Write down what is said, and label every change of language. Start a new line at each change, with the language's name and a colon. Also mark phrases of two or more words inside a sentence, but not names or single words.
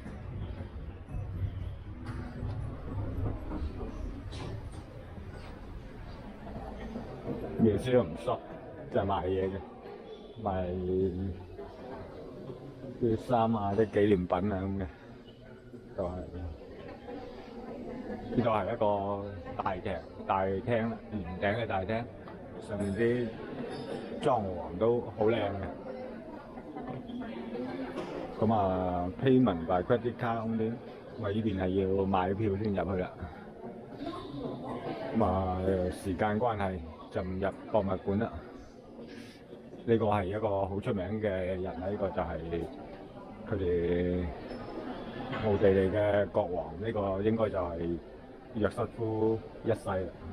Cantonese: 面書都唔縮，就係賣嘢嘅，賣啲衫啊、啲紀念品啊咁嘅，就係呢度係一個大廳啦，圓頂嘅大廳，上面啲裝潢都好靚嘅。咁啊 ，
English: payment by credit card
Cantonese: 咁啲，咁啊呢邊係要買票先入去啦。咁啊，時間關係就唔入博物館啦。呢個係一個好出名嘅人，呢個就係佢哋奧地利嘅國王，呢個應該就係約瑟夫一世啦。